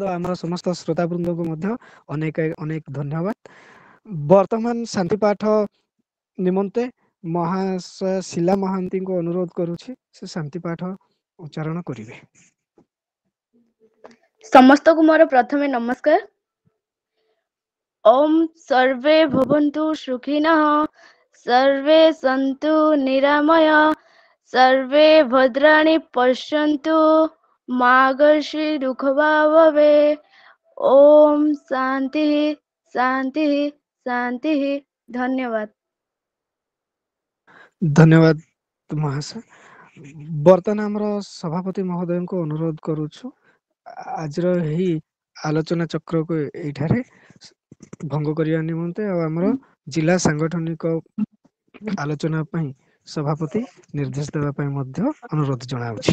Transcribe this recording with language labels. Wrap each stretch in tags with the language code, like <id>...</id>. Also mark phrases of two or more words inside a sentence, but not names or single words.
<or>ଆମର ସମସ୍ତ ଶ୍ରୋତାବୃନ୍ଦଙ୍କୁ ମଧ୍ୟ ଅନେକ ଅନେକ ଧନ୍ୟବାଦ। ବର୍ତ୍ତମାନ ଶାନ୍ତିପାଠ ନିମନ୍ତେ ମହାଶୟ ଶିଲା ମହାନ୍ତିଙ୍କୁ ଅନୁରୋଧ କରୁଛି, ସେ ଶାନ୍ତିପାଠ ଉଚ୍ଚାରଣ କରିବେ। ସମସ୍ତଙ୍କୁ ମୋର ପ୍ରଥମେ ନମସ୍କାର।</or> <sa>ॐ सर्वे भवन्तु सुखिनः सर्वे सन्तु निरामय सर्वे भद्राणि पश्यन्तु मा कश्चित् दुःखभाग् भवेत्। ॐ शान्तिः शान्तिः शान्तिः।</sa> <or>धन्यवाद। ଧନ୍ୟବାଦ ମହାଶୟ। ବର୍ତ୍ତମାନ ଆମର ସଭାପତି ମହୋଦୟଙ୍କୁ ଅନୁରୋଧ କରୁଛୁ ଆଜିର ଏହି ଆଲୋଚନା ଚକ୍ରକୁ ଏଇଠାରେ ଭଙ୍ଗ କରିବା ନିମନ୍ତେ ଆଉ ଆମର ଜିଲ୍ଲା ସାଂଗଠନିକ ଆଲୋଚନା ପାଇଁ ସଭାପତି ନିର୍ଦ୍ଦେଶ ଦେବା ପାଇଁ ମଧ୍ୟ ଅନୁରୋଧ ଜଣାଉଛି।</or>